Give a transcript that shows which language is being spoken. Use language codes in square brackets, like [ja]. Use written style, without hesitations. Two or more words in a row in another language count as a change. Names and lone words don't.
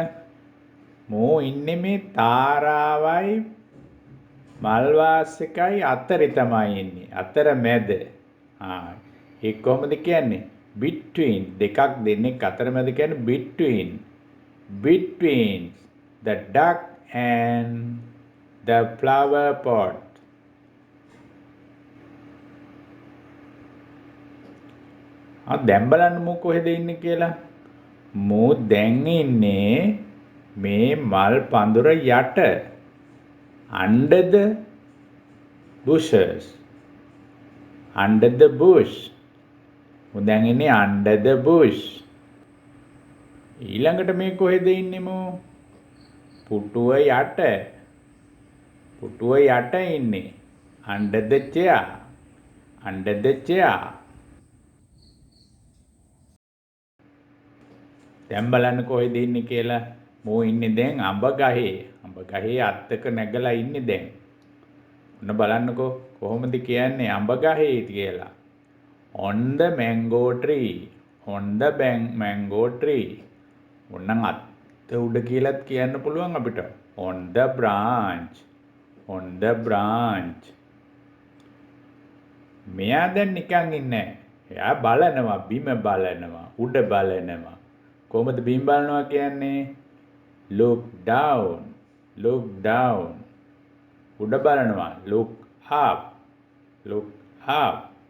[si] මෝ ඉන්නේ මේ තාරාවයි මල්වාස් එකයි අතරේ තමයි ඉන්නේ. අතර මැද. ඒක කොහොමද කියන්නේ? between දෙකක් දෙන්නෙක් අතර මැද කියන්නේ between. [en] between the duck and the flower pot. [si] දැන් බලන්න මෝ කොහෙද ඉන්නේ කියලා. මෝ දැන් ඉන්නේ මේ මල් පඳුර යට. [en] under the bushes. under the bush. [si] මෝ දැන් ඉන්නේ [en] under the bush. [si] ඊළඟට මේ කොහෙද ඉන්නේ මෝ? පුටුව යට. පුටුව යට ඉන්නේ. [en] under the chair. under the chair. [si] දැන් බලන්න කොහෙද ඉන්නේ කියලා. මෝ ඉන්නේ දැන් අඹ ගහේ. අඹ ගහේ අත්තක නැගලා ඉන්නේ දැන්. ඔන්න බලන්නකෝ කොහොමද කියන්නේ අඹ ගහේ කියලා. [en] on the mango tree. on the mango tree. [si] ඔන්නම් අත්ත උඩ කියලාත් කියන්න පුළුවන් අපිට. [en] on the branch. on the branch. [si] මෙයා දැන් නිකන් ඉන්නේ නැහැ. එයා බලනවා බිම බලනවා උඩ බලනවා. කොහොමද බිම් බලනවා කියන්නේ? [en] look down. look down. [si] උඩ බලනවා [en] look up. look up.